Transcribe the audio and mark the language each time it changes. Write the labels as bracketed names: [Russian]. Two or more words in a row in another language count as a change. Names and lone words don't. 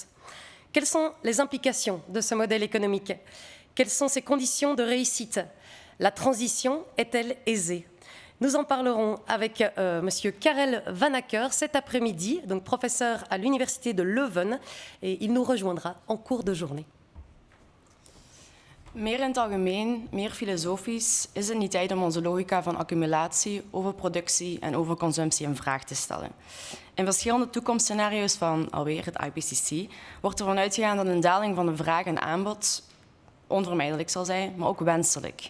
[French] Quelles sont les implications de ce modèle économique? Quelles sont ses conditions de réussite? La transition est-elle aisée? Nous en parlerons avec M. Karel Vanacker cet après-midi, donc professeur à l'Université de Leuven, et il nous rejoindra en cours de journée. [Dutch] Meer in het algemeen, meer filosofisch, is het niet tijd om onze logica van accumulatie, overproductie en overconsumptie in vraag te stellen. In verschillende toekomstscenario's van alweer het IPCC wordt ervan uitgegaan dat een daling van de vraag en aanbod onvermijdelijk zal zijn, maar ook wenselijk.